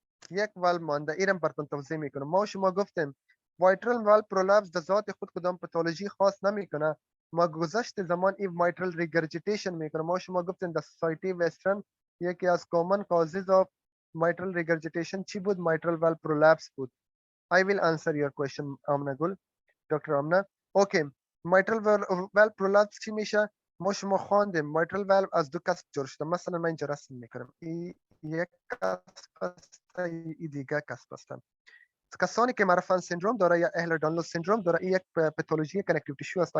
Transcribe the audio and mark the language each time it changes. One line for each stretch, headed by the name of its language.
Persian: یک والو مانده، اینم براتون توضیح میکنم. ما شما گفتیم وایترال والو پرولپس در ذات خود کدام پاتولوژی خاص نمیکنه، ما گذشت زمان این وایترال ریگرجیتیشن میکنه. ما شما گفتیم در سوسایتی وسترن یکی از کامن کازز آف mitral regurgitation چی بود؟ mitral valve prolapse بود.
English: I will answer your question Amna Gul, doctor Amna.
Persian: اوکی، mitral valve prolapse چی میشه؟ ما شما خواندیم mitral valve از دو قسم جور شده. مثلا من اینجا رسم میکنم، این یک قسم است، این دیگه قسم است. کسانی که مرفان سندروم داره یا اهلر دانلوس سندروم داره، این یک پاتولوژی کنکتیو تیشو است.